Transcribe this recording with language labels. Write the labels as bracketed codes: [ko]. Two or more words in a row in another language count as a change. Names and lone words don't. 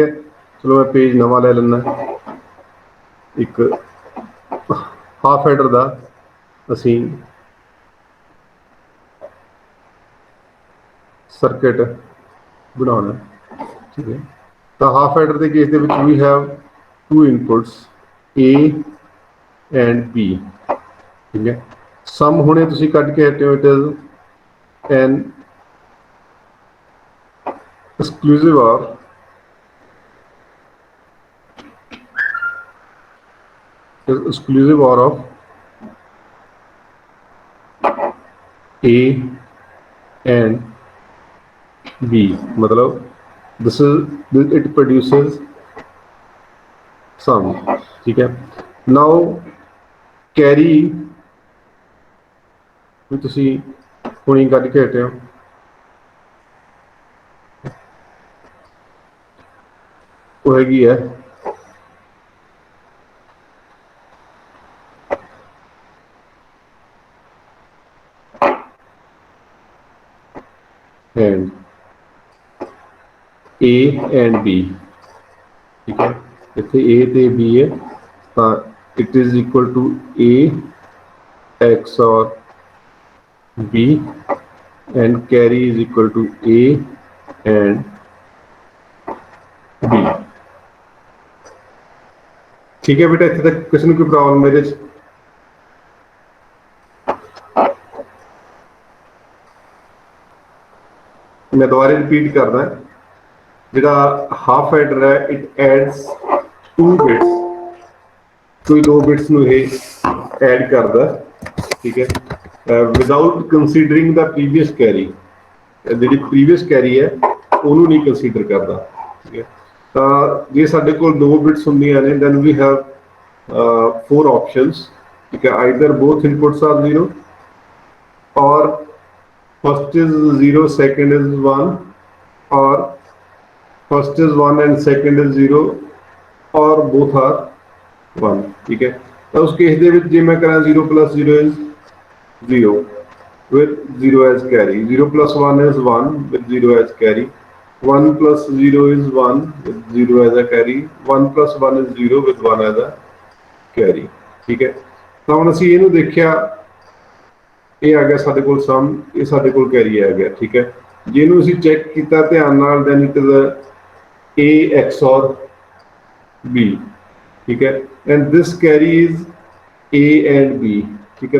[pa] ਚਲੋ ਮੈਂ ਪੇਜ ਨਵਾਂ ਲੈ ਲੈਂਦਾ, ਇੱਕ [en] half adder [pa] ਦਾ ਅਸੀਂ ਸਰਕਟ ਬਣਾਉਣਾ, ਠੀਕ ਹੈ। ਤਾਂ [en] half adder [pa] ਦੇ ਕੇਸ ਦੇ ਵਿੱਚ ਵੀ [en] have two inputs A and B, [pa] ਠੀਕ ਹੈ। ਸਮ ਹੁਣੇ ਤੁਸੀਂ ਕੱਢ ਕੇ ਹਟੇ ਹੋ, [en] it is an exclusive OR of A and B, मतलब this is it produces sum, [pa] ਠੀਕ ਹੈ। [en] now carry [pa] ਵੀ ਤੁਸੀਂ ਹੁਣੀ ਕੱਢ ਕੇ ਹਟੇ ਹੋ, ਉਹ ਹੈਗੀ ਹੈ [en] and A and B, [pa] ਠੀਕ ਹੈ। ਇੱਥੇ A ਤੇ B ਹੈ ਤਾਂ [en] it is equal to A XOR B and carry is equal to A and B। [hi] ठीक है बेटा, इतने तक किसी ने कोई प्रॉब्लम मेरे च? [pa] ਮੈਂ ਦੁਬਾਰਾ ਰਿਪੀਟ ਕਰਦਾ, ਜਿਹੜਾ ਹਾਫ ਐਡਰ ਹੈ [en] it adds 2 bits, [pa] ਕੋਈ 2 ਬਿਟਸ ਨੂੰ ਇਹ ਐਡ ਕਰਦਾ, ਠੀਕ ਹੈ, [en] without considering the previous carry. [pa] ਜਿਹੜੀ ਪ੍ਰੀਵੀਅਸ ਕੈਰੀ ਹੈ ਉਹਨੂੰ ਨਹੀਂ ਕੰਸੀਡਰ ਕਰਦਾ, ਠੀਕ ਹੈ। ਤਾਂ ਜੇ ਸਾਡੇ ਕੋਲ 2 ਬਿਟਸ ਹੁੰਦੀਆਂ ਨੇ [en] then we have 4 options, [pa] ਠੀਕ ਹੈ। [en] either both inputs are 0 or first is 0, second is 1, or first is 1 and second is 0, or both are 1, [pa] ਠੀਕ ਹੈ। ਤਾਂ ਉਸ ਕੇਸ ਦੇ ਵਿੱਚ ਜੇ ਮੈਂ ਕਰਾਂ [en] 0 plus 0 is 0 with 0 as carry, 0 plus 1 is 1 with 0 as carry, 1 plus 0 is 1 with 0 as a carry, 1 plus 1 is 0 with 1 as a carry, [pa] ਠੀਕ ਹੈ। ਤਾਂ ਹੁਣ ਅਸੀਂ ਇਹਨੂੰ ਦੇਖਿਆ, ਇਹ ਆ ਗਿਆ ਸਾਡੇ ਕੋਲ ਸਮ, ਇਹ ਸਾਡੇ ਕੋਲ ਕੈਰੀ ਆ ਗਿਆ, ਠੀਕ ਹੈ। ਜੇ ਇਹਨੂੰ ਅਸੀਂ ਚੈੱਕ ਕੀਤਾ ਧਿਆਨ ਨਾਲ [en] then it is A XOR B, [pa] ਠੀਕ ਹੈ। [en] and this carry is A and B, [pa] ਠੀਕ ਹੈ।